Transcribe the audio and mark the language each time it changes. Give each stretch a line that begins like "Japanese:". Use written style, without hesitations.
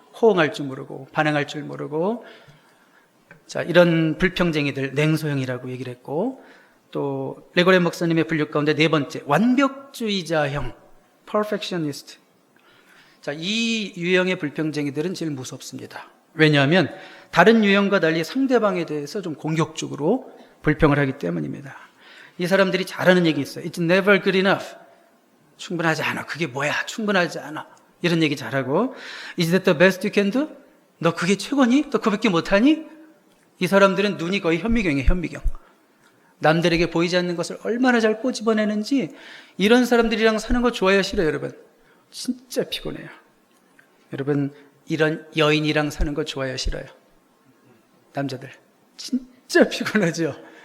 Korean: 호응할 줄 모르고 반응할 줄 모르고 자 이런 불평쟁이들 냉소형이라고 얘기를 했고 또 레고렌 목사님의 분류 가운데 네 번째 완벽주의자형 perfectionist. 자, 이 유형의 불평쟁이들은 제일 무섭습니다. 왜냐하면 다른 유형과 달리 상대방에 대해서 좀 공격적으로 불평을 하기 때문입니다. 이 사람들이 잘하는 얘기 있어요.
English: It's never good enough.
Korean: 충분하지 않아. 그게 뭐야? 충분하지 않아. 이런 얘기 잘하고
English: Is that the best you can do?
Korean: 너 그게 최고니? 너 그밖에 못하니? 이 사람들은 눈이 거의 현미경이에요. 현미경. 남들에게 보이지 않는 것을 얼마나 잘 꼬집어내는지 이런 사람들이랑 사는 거 좋아요? 싫어요? 여러분? 진짜 피곤해요. 여러분 이런 여인이랑 사는 거 좋아요? 싫어요? 남자들 진짜 피곤하죠?